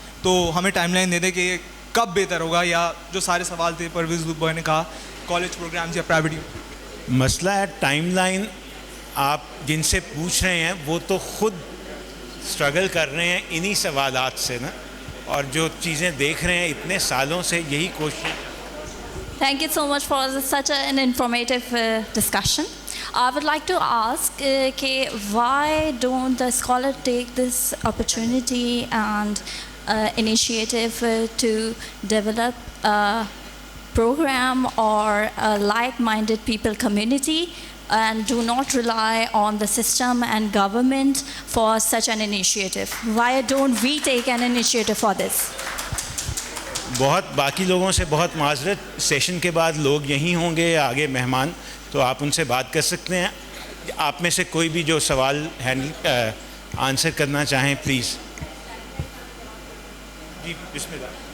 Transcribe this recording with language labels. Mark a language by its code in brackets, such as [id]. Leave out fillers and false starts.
[ur] تو ہمیں time line دے دیں کہ یہ کب بہتر ہوگا, یا جو سارے سوال تھے پرویز بھائی نے کہا, کالج پروگرامز یا پرائیویٹ. مسئلہ ہے ٹائم لائن. آپ جن سے پوچھ رہے ہیں وہ تو خود اسٹرگل کر رہے ہیں انہی سوالات سے نا, اور جو چیزیں دیکھ رہے ہیں اتنے سالوں سے یہی کوشش. [en] Thank you so much for such an informative discussion. I would like to ask why don't the scholars take this opportunity and initiative to develop a program or a like-minded people community and do not rely on the system and government for such an initiative? Why don't we take an initiative for this? [ur] بہت باقی لوگوں سے بہت معذرت, session کے بعد لوگ یہیں ہوں گے یا آگے مہمان, تو آپ ان سے بات کر سکتے ہیں. آپ میں سے کوئی بھی جو سوال آنسر کرنا چاہیں پلیز. جی بسم اللہ.